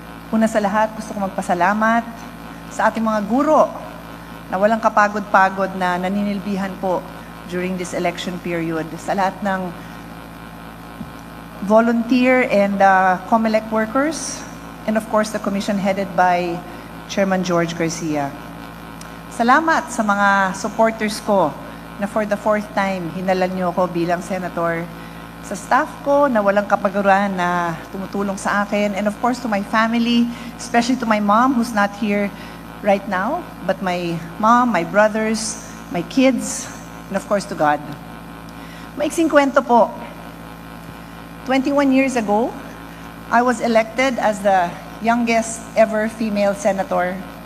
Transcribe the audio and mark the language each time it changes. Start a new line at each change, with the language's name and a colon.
Filipino: Una sa lahat, gusto ko magpasalamat sa ating mga guro na walang kapagod-pagod na naninilbihan po
English: during this election period.
Filipino: Sa lahat ng
English: volunteer and COMELEC workers, and of course, the commission headed by Chairman George Garcia.
Filipino: Salamat sa mga supporters ko na
English: for the 4th time,
Filipino: hinalan niyo ako bilang senator. Sa staff ko na walang kapaguran na tumutulong sa akin.
English: And of course, to my family, especially to my mom who's not here right now, but my mom, my brothers, my kids, and of course to God.
Filipino: Maiksing kwento po.
English: 21 years ago, I was elected as the youngest ever female senator.